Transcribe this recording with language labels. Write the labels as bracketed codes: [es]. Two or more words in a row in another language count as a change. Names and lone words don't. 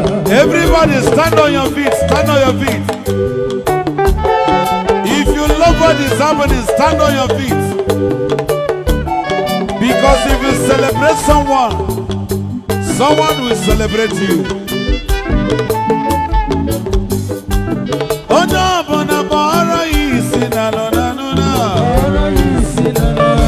[en] Everybody stand on your feet, stand on your feet. If you love what is happening, stand on your feet. Because if you celebrate someone, someone will celebrate you. [ig] Onye ọbụla kpọrọ ya isi n'ala, n'ala, n'ala. Kpọrọ ya isi n'ala.